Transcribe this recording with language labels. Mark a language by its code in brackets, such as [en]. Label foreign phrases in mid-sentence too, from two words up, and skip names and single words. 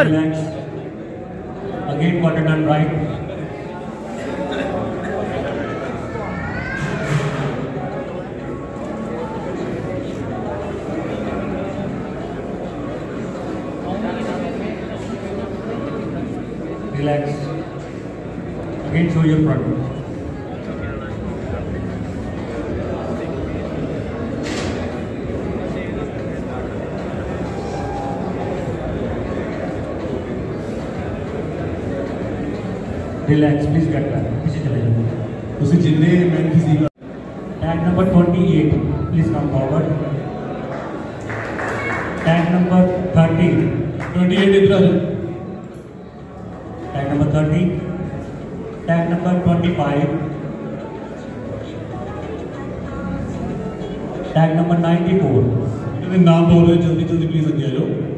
[en] relax again quarter turn right relax again show your front relax please get back [hi] पीछे चले जाओ [pa] ਤੁਸੀਂ ਜਿੰਨੇ [en] men physique tag number 28 please come forward tag number 30 [hi] 28 इधर आ जाओ [en] tag number 30 tag number 25 tag number 94 [pa] ਇਹਨਾਂ ਦੇ ਨਾਮ ਬੋਲ ਰਹੇ ਜਲਦੀ ਜਲਦੀ ਪਲੀਜ਼ ਅੱਗੇ ਆ ਜਾਓ